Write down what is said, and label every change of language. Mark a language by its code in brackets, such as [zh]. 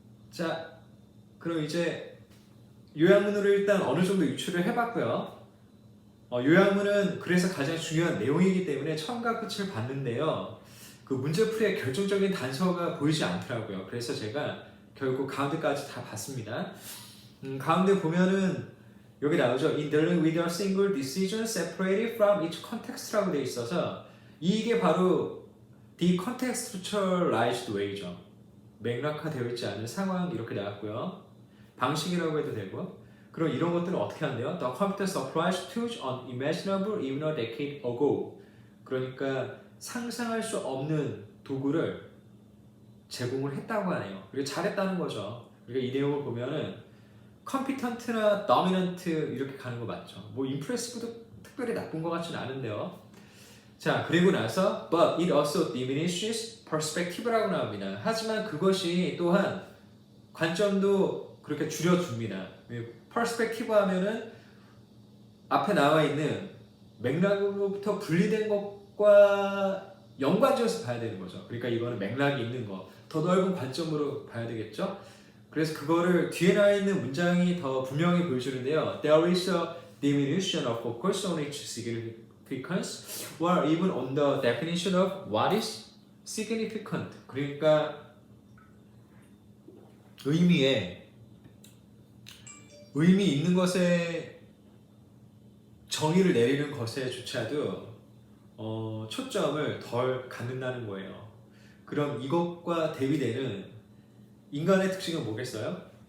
[ko] 자, 그럼 이제 요약문으로 일단 어느 정도 유추를 해봤고요. 요약문은 그래서 가장 중요한 내용이기 때문에 처음과 끝을 봤는데요. 그 문제풀이의 결정적인 단서가 보이지 않더라고요. 그래서 제가 결국 가운데까지 다 봤습니다. 가운데 보면은 여기 나오죠. [en] In dealing with a single decision separated from each context [ko] 라고 되어 있어서 이게 바로 [en] decontextualized way죠. [ko] 맥락화되어 있지 않은 상황 이렇게 나왔고요. 방식이라고 해도 되고. 그럼 이런 것들은 어떻게 한대요? [en] The computer supplies tools unimaginable even a decade ago. [ko] 그러니까 상상할 수 없는 도구를 제공을 했다고 하네요. 그리고 잘했다는 거죠. 그러니까 이 내용을 보면은 competent나 dominant 이렇게 가는 거 맞죠. 뭐 impressive도 특별히 나쁜 것 같지는 않은데요. 자, 그리고 나서 [en] but it also diminishes perspective [ko] 라고 나옵니다. 하지만 그것이 또한 관점도 그렇게 줄여줍니다. perspective 하면은 앞에 나와 있는 맥락으로부터 분리된 것과 연관지어서 봐야 되는 거죠. 그러니까 이거는 맥락이 있는 거, 더 넓은 관점으로 봐야 되겠죠. 그래서 그거를 뒤에 나와 있는 문장이 더 분명히 보여주는데요. [en] There is a diminution of focus on its significance, or even on the definition of what is significant. [ko] 그러니까 의미 있는 것에 정의를 내리는 것에조차도 초점을 덜 갖는다는 거예요. 그럼 이것과 대비되는 인간의 특징은 뭐겠어요?